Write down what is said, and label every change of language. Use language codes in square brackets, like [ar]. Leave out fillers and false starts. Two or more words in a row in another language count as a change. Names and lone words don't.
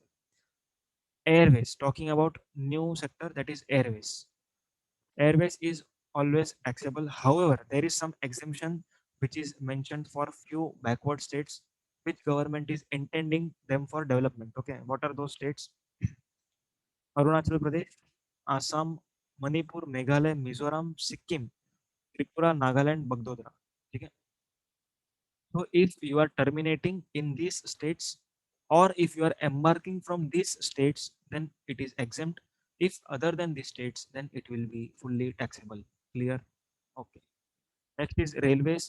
[en] Airways, talking about new sector, that is airways. Airways is always taxable. However, there is some exemption which is mentioned for few backward states which government is intending them for development. Okay, what are those states? Arunachal Pradesh, Assam, Manipur, Meghalaya, Mizoram, Sikkim, Tripura, Nagaland, Bagdodra. Okay. So if you are terminating in these states or if you are embarking from these states, then it is exempt. If other than these states, then it will be fully taxable. Clear? Okay. Next is railways.